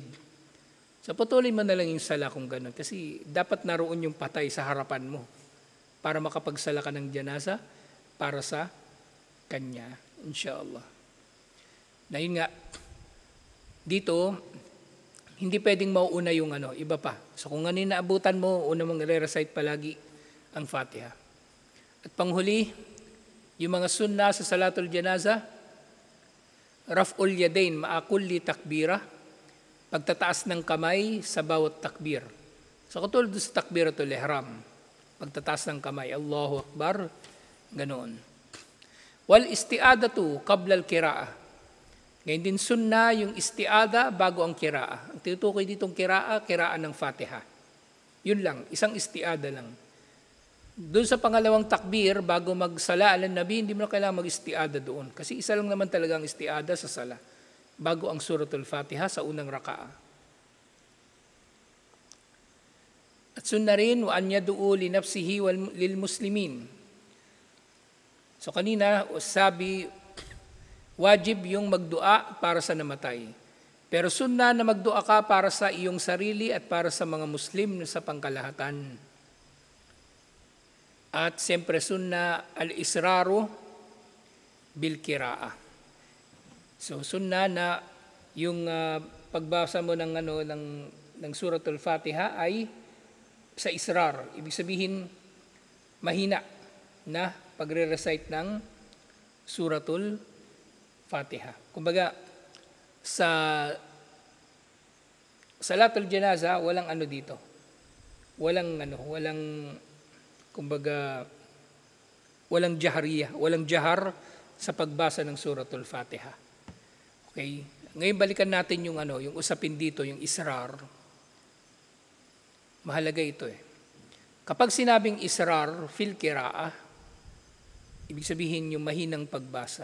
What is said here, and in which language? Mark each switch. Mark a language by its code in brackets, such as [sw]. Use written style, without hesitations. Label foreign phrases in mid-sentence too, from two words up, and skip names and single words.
[tl] So patuloy mo na lang yung sala kung gano'n. Kasi dapat naroon yung patay sa harapan mo para makapagsala ka ng janasa para sa kanya, inshallah. Na yun nga, dito, hindi pwedeng mauuna yung iba pa. So kung naabutan mo, una mong i-recite palagi ang Fatiha. At panghuli, yung mga sunna sa [ar] صلاة الجنازة، رفع اليدين مع كل تكبيرة, [tl] pagtataas ng kamay sa bawat takbir. So katulad sa takbiratul ihram, pagtataas ng kamay, [ar] الله أكبر, ganoon. والاستعاذة قبل القراءة. [tl] Ngayon din sunna yung isti'ada bago ang qira'ah. Ang tinutukoy ditong qira'ah ng Fatiha. Yun lang, isang isti'ada lang. Doon sa pangalawang takbir, bago magsala [ar] على النبي, [tl] hindi mo na kailangan mag-isti'ada doon. Kasi isa lang naman talaga ang isti'ada sa sala. Bago ang Suratul Fatiha sa unang raka'ah. At sunna rin, [ar] وأن يدعو لنفسه وللمسلمين. [tl] So kanina, sabi, wajib yung magdua para sa namatay. Pero sunna na magdua ka para sa iyong sarili at para sa mga Muslim sa pangkalahatan. At siyempre [ar] سنة الإسرار بالقراءة. [tl] So sunna na yung pagbasa mo ng Suratul Fatiha ay sa israr. Ibig sabihin mahina na pagre-recite ng Suratul Fatiha. Kumbaga sa [ar] صلاة الجنازة [tl] walang dito. Walang kumbaga walang jahriya, walang jahar sa pagbasa ng Suratul Fatiha. Okay? Ngayon balikan natin yung yung usapin dito, yung israr. Mahalaga ito Kapag sinabing [ar] إسرار في القراءة, [tl] ibig sabihin yung mahinang pagbasa.